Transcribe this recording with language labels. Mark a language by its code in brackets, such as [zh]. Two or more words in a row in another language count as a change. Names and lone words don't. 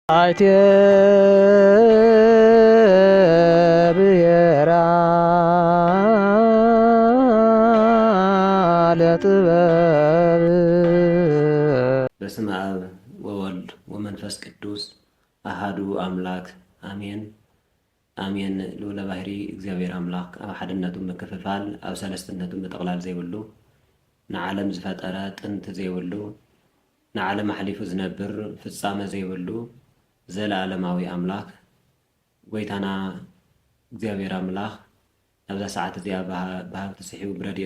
[gez] አይቴ ብሔራ ለጥበብ በስመ አብ ወወልድ ወመንፈስ ቅዱስ አሃዱ አምላክ አሜን አሜን። [ti] ልዑለ ባሕሪ እግዚአብሔር አምላክ ኣብ ሓድነቱ ምክፍፋል ኣብ ሰለስትነቱ ምጥቕላል ዘይብሉ ንዓለም ዝፈጠረ ጥንቲ ዘይብሉ ንዓለም ኣሕሊፉ ዝነብር ፍጻመ ዘይብሉ ዘለዓለማዊ ኣምላክ ጎይታና እግዚአብሔር ኣምላኽ ኣብዛ ሰዓት እዚኣ ብሃብቲ ስሒቡ ብረድኤቱ